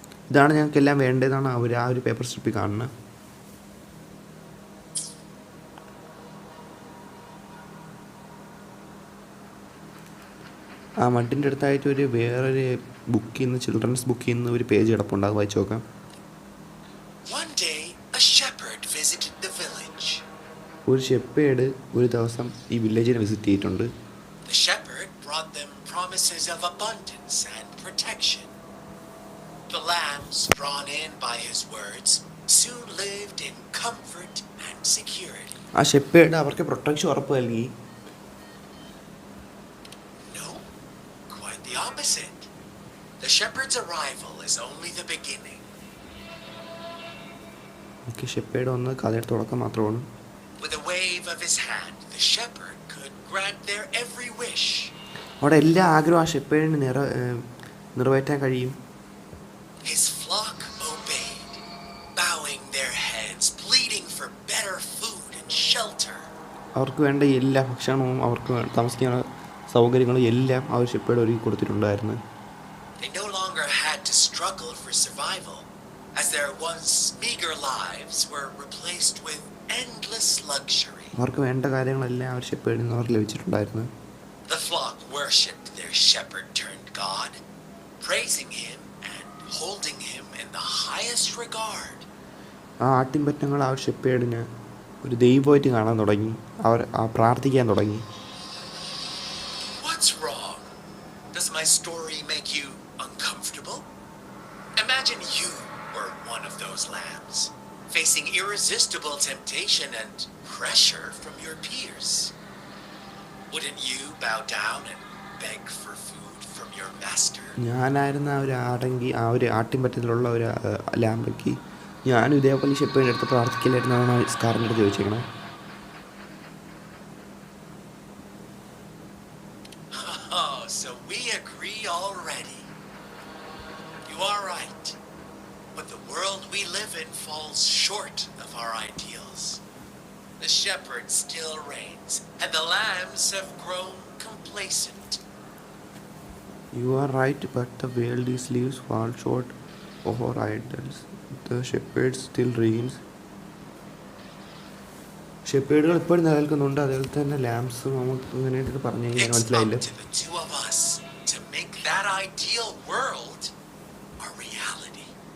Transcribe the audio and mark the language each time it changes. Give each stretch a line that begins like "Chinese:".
Malayalam: ഇതാണ് ഞങ്ങൾക്കെല്ലാം വേണ്ടതെന്നാണ് അവർ ആ ഒരു പേപ്പർ സ്ട്രിപ്പിൽ കാണുന്നത്. ആ മഡിൻ്റെ അടുത്തായിട്ട് വേറൊരു ബുക്കിൽ നിന്ന്, ചിൽഡ്രൻസ് ബുക്കിൽ നിന്ന് ഒരു പേജ് കിടപ്പുണ്ട്. അത് വായിച്ചു നോക്കാം.
English: One day, a shepherd visited the village.
Malayalam: ഒരു ഷെപ്പേഡ് ഒരു ദിവസം ഈ വില്ലേജിനെ വിസിറ്റ് ചെയ്തിട്ടുണ്ട്.
English: The shepherd brought them promises of abundance and protection. The lambs, drawn in by his words, soon lived in comfort and security.
Malayalam: ആ shepherd അവർക്ക് protection ഉറപ്പ് നൽകി.
English: No, quite the opposite. The shepherd's arrival is only the beginning.
Malayalam: Okay, shepherd വന്ന് കഥയുടെ തുടക്കം മാത്രമാണ്.
English: With a wave of his hand, the shepherd could grant their every wish.
Malayalam: അവിടെ എല്ലാ ആഗ്രഹവും ആ ഷെപ്പേഡിന് നിറവേറ്റാൻ കഴിയും.
English: His flock obeyed, bowing their heads, pleading for better food and shelter.
Malayalam: അവർക്ക് വേണ്ട എല്ലാ ഭക്ഷണവും അവർക്ക് താമസിക്കാനുള്ള സൗകര്യങ്ങളും എല്ലാം ആ ഒരു ഷെപ്പേഡ് ഒരുക്കി കൊടുത്തിട്ടുണ്ടായിരുന്നു.
English: They no longer had to struggle for survival, as their once meager lives were replaced with endless luxury.
Malayalam: അവർക്ക് വേണ്ട കാര്യങ്ങളെല്ലാം ആ ഒരു ഷെപ്പേഡിൽ നിന്ന് അവർക്ക് ലഭിച്ചിട്ടുണ്ടായിരുന്നു.
English: The flock worshipped their shepherd-turned-God, praising him and holding him in the highest regard.
Malayalam: ആ ആട്ടിൻപറ്റങ്ങൾ ആ ഒരു ഷെപ്പേഡിന് ഒരു ദൈവമായിട്ട് കാണാൻ തുടങ്ങി. പ്രാർത്ഥിക്കാൻ തുടങ്ങി.
English: What's wrong? Does my story story make you uncomfortable? Imagine you were one of those lambs, facing irresistible temptation and pressure from your peers. Wouldn't you bow down and beg for food from your master?
Malayalam: ഞാനായിരുന്ന ആ ഒരു ആടെങ്കിൽ ആ ഒരു ആട്ടിൻപറ്റത്തിലുള്ള ഒരു ലാമ്പയ്ക്ക് ഞാനും ഇതേപോലെ ഷെപ്പേഡിൻ്റെ അടുത്ത് പ്രാർത്ഥിക്കില്ലായിരുന്നാണ് സ്കാറിൻ്റെ അടുത്ത് ചോദിച്ചേക്കണേ.
English: Oh, so we agree already. You are right. But the world we live in falls short of our ideals. The shepherd still reigns, and the lambs have grown complacent. You are right, but the world is lives fall short of our ideals. The shepherd still reigns.
Malayalam: ഷെപ്പേഡുകൾ ഇപ്പോഴും നിലനിൽക്കുന്നുണ്ട്, അതുപോലെ തന്നെ ലാംസും നമുക്ക് ഇങ്ങനെയായിട്ട് പറഞ്ഞു കഴിഞ്ഞാൽ
English: It's up
Malayalam: മനസ്സിലായില്ല.
English: to the two of us to make that ideal world a reality.